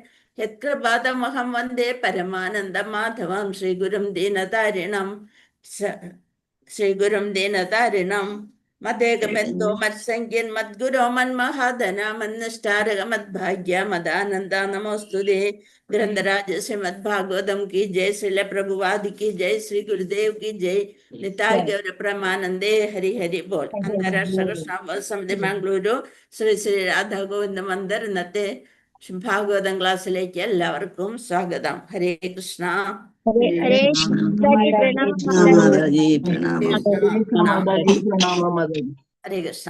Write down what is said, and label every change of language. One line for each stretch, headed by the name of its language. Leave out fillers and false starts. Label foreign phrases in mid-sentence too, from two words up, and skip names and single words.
Sanskrit: യത്കൃപാതമഹം വന്ദേ പരമാനന്ദ മാധവം. ശ്രീഗുരും ദീനതാരിണം മദേകമെന്തോ മത്സംഖ്യൻ മദ്ഗുരോ മന്മഹാധന മന്നിഷ്ടാരക മദ്ഭാഗ്യ മദാനന്ദ നമോസ്തുതേ.
Hindi: ഗ്രന്ഥരാജ ശ്രീമദ് ഭാഗവതം की जय. श्रील प्रभुपाद की जय. श्री गुरुदेव की जय.
Bangla: নিতাই গৌর প্রমানন্দে হরি হরি বোল.
Malayalam: അന്താരാഷ്ട്ര കൃഷ്ണ സമിതി മംഗളൂരു ശ്രീ ശ്രീ രാധാ ഗോവിന്ദ മന്ദിർ ഇന്നത്തെ ഭാഗവതം ക്ലാസ്സിലേക്ക് എല്ലാവർക്കും സ്വാഗതം. ഹരേ കൃഷ്ണ. ഹരേ കൃഷ്ണ.